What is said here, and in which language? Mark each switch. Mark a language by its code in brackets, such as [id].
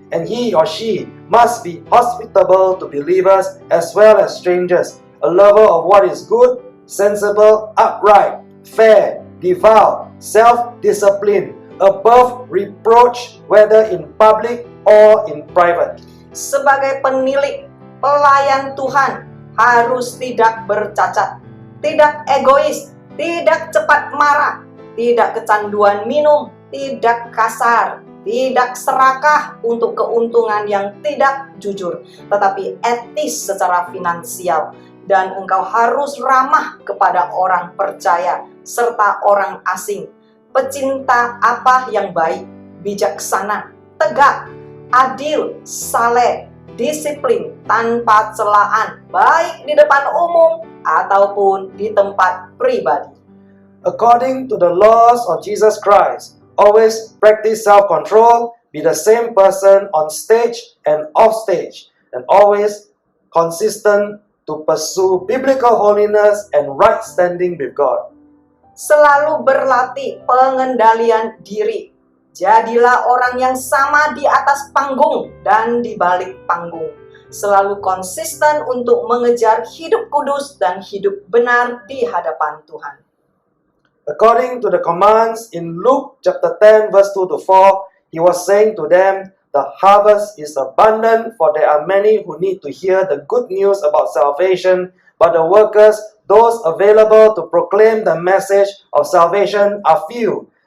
[en] And he or she must be hospitable to believers as well as strangers, a lover of what is good, sensible, upright, fair, devout, self-disciplined, above reproach, whether in public or in private. [id] Sebagai penilik, pelayan Tuhan harus tidak bercacat, tidak egois, tidak cepat marah, tidak kecanduan minum, tidak kasar, tidak serakah untuk keuntungan yang tidak jujur, tetapi etis secara finansial. Dan engkau harus ramah kepada orang percaya serta orang asing. Pecinta apa yang baik, bijaksana, tegak, adil, saleh, disiplin, tanpa celaan, baik di depan umum ataupun di tempat pribadi. [en] According to the laws of Jesus Christ, always practice self-control, be the same person on stage and off stage, and always consistent to pursue biblical holiness and right standing with God. [id] Selalu berlatih pengendalian diri. Jadilah orang yang sama di atas panggung dan di balik panggung. Selalu konsisten untuk mengejar hidup kudus dan hidup benar di hadapan Tuhan. [en] According to the commands in Luke chapter 10 verse 2 to 4, he was saying to them, the harvest is abundant, for there are many who need to hear the good news about salvation, but the workers, those available to proclaim the message of salvation, are few.